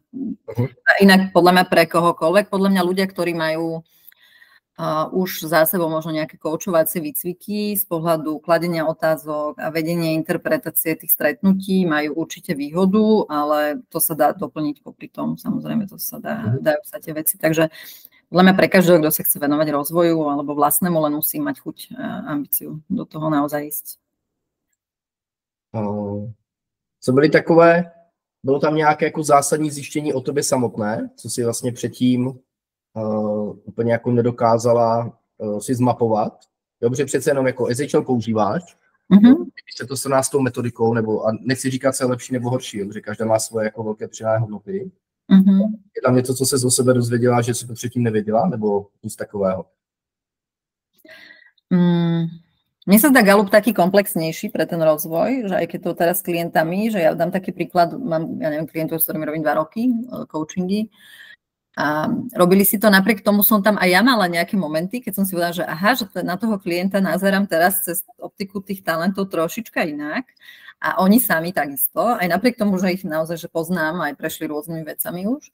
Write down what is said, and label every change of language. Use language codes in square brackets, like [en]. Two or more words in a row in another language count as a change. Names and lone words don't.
[sk] A inak podľa mňa pre kohokoľvek, podľa mňa ľudia, ktorí majú už za sebou možno nejaké koučovacie výcviky z pohľadu kladenia otázok a vedenie interpretácie tých stretnutí majú určite výhodu, ale to sa dá doplniť popri tom, samozrejme to sa dajú sa tie veci, takže podľa mňa pre každého, kto sa chce venovať rozvoju alebo vlastnému, len musí mať chuť a ambíciu do toho naozaj ísť. [cs] Co byly takové, bylo tam nějaké jako zásadní zjištění o tobě samotné, co si vlastně předtím úplně jako nedokázala si zmapovat. Dobře, přece jenom jako SHL používáš, když se to srovná s tou metodikou, nebo a nechci říkat, co je lepší nebo horší, protože každá má svoje jako velké přidané hodnoty. Je tam něco, co se o sebe dozvěděla, že si to předtím nevěděla, nebo nic takového? [sk] Mne sa zdá Galup taký komplexnejší pre ten rozvoj, že aj keď to teraz s klientami, že ja dám taký príklad, mám, ja neviem, klientov, s ktorými robím 2 roky, coachingy, a robili si to, napriek tomu som tam aj ja mala nejaké momenty, keď som si povedala, že aha, že na toho klienta nazerám teraz cez optiku tých talentov trošička inak a oni sami takisto, aj napriek tomu, že ich naozaj že poznám, aj prešli rôznymi vecami už.